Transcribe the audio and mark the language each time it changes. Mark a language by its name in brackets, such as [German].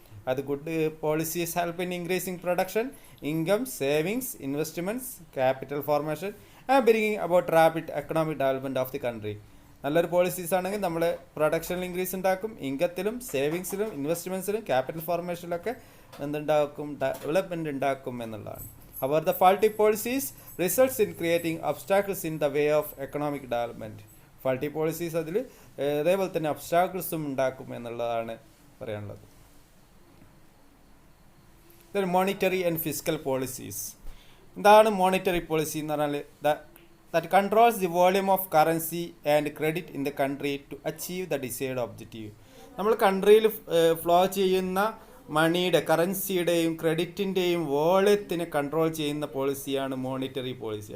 [English] അത് good policies help in increasing production, income, savings, investments, capital formation and bringing about rapid economic development of the country. [Malayalam] നല്ലൊരു policies ആണെങ്കിൽ നമ്മൾ പ്രൊഡക്ഷനിൽ increase ഉണ്ടാക്കും, ഇൻകത്തിലും, സേവിങ്സിലും, ഇൻവെസ്റ്റ്മെൻറ്റ്സിലും, capital ഫോർമേഷനിലൊക്കെ എന്തുണ്ടാക്കും, development ഉണ്ടാക്കും എന്നുള്ളതാണ്. [English] However, the faulty policies results in creating obstacles in the way of economic development. Faulty policies [Malayalam] അതിൽ അതേപോലെ തന്നെ ഒബ്സ്റ്റാക്കിൾസും ഉണ്ടാക്കും എന്നുള്ളതാണ് പറയാനുള്ളത്. [English] Then monetary and fiscal policies. [Malayalam] എന്താണ് മോണിറ്ററി പോളിസി എന്ന് പറഞ്ഞാൽ? [English] that controls the volume of currency and credit in the country to achieve the desired objective. [Malayalam] നമ്മൾ കൺട്രിയിൽ ഫ്ലോ ചെയ്യുന്ന മണിയുടെ, കറൻസിയുടെയും ക്രെഡിറ്റിൻ്റെയും വോളിയത്തിനെ കൺട്രോൾ ചെയ്യുന്ന പോളിസിയാണ് മോണിറ്ററി പോളിസി.